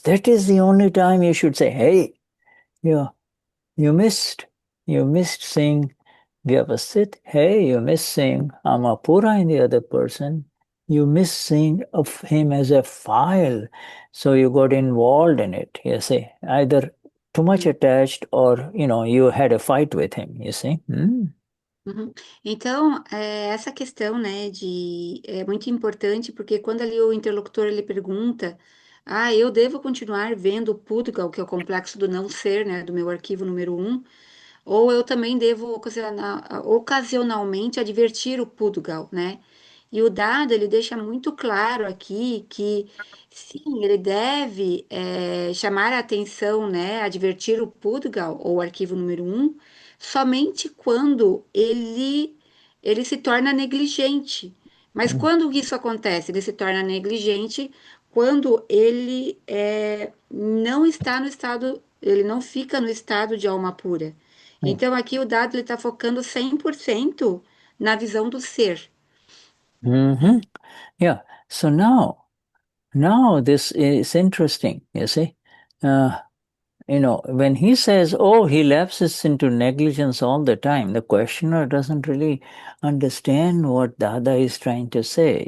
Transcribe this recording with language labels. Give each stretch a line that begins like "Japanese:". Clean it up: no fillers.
English: That is the only time you should say, hey, you missed seeing Vyavasit. Hey, you missed seeing Amapura in the other person. You missed seeing of him as a file. So you got involved in it, you see. Either too much attached or, you had a fight with him, you see. Uhum.
Portuguese: Então, essa questão, né, é muito importante porque quando ali o interlocutor ele pergunta, eu devo continuar vendo o Pudgal, que é o complexo do não ser, né, do meu arquivo número 1, ou eu também devo ocasionalmente advertir o Pudgal, né? E o dado ele deixa muito claro aqui que sim, ele deve chamar a atenção, né, advertir o Pudgal, ou arquivo número 1, somente quando ele se torna negligente. Mas quando isso acontece? Ele se torna negligente quando ele não está no estado, ele não fica no estado de alma pura. Então, aqui o dado está focando 100% na visão do ser.
English: Yeah. So now this is interesting, you see. When he says, oh, he lapses into negligence all the time, the questioner doesn't really understand what Dada is trying to say.